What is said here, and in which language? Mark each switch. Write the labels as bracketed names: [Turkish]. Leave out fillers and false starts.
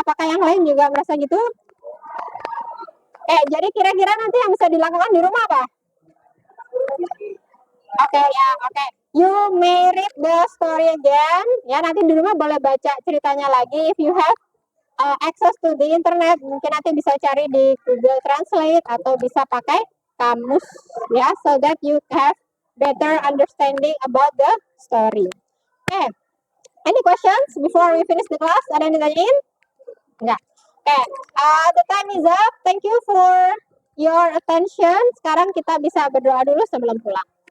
[Indonesian] Apakah yang lain juga merasa gitu? Jadi kira-kira nanti yang bisa dilakukan di rumah apa? Oke. [English] You may read the story again. [Indonesian] Ya, nanti di rumah boleh baca ceritanya lagi. [English] If you have access to the internet, [Indonesian] mungkin nanti bisa cari di Google Translate atau bisa pakai kamus, ya, [English] so that you have better understanding about the story. Any questions before we finish the class? [Indonesian] Ada yang ditanyain? Enggak. [English] The time is up. Thank you for your attention. [Indonesian] Sekarang kita bisa berdoa dulu sebelum pulang.